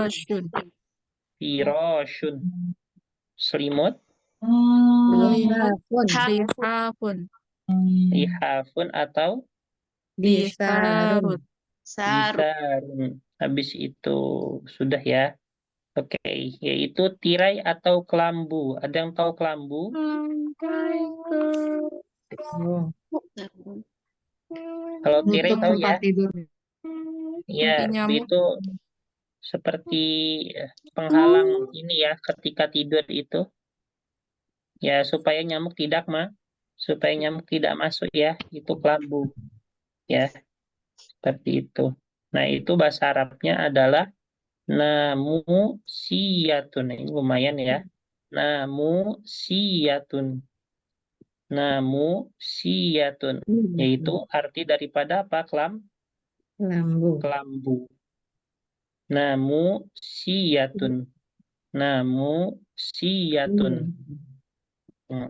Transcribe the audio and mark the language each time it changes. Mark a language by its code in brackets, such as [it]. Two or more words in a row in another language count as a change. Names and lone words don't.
[id] Firoshun. firoshun. Selimut, Lihafun. Lihafun. lihafun, atau Disarun. disarun. Habis itu sudah ya. Oke, yaitu tirai atau kelambu. Ada yang tahu kelambu? Oh. Kalau tirai Nutup tahu tempat ya? tidur. Ya, Anti nyamuk. itu seperti penghalang ini ya ketika tidur itu. Ya, supaya nyamuk tidak masuk ya, itu kelambu. Ya, seperti itu. Nah, itu bahasa Arabnya adalah namusiyatun. Ini lumayan ya. Namusiyatun. Namusiyatun. Yaitu arti daripada apa? Lambu. Kelambu. Namusiyatun. Namusiyatun. Hmm.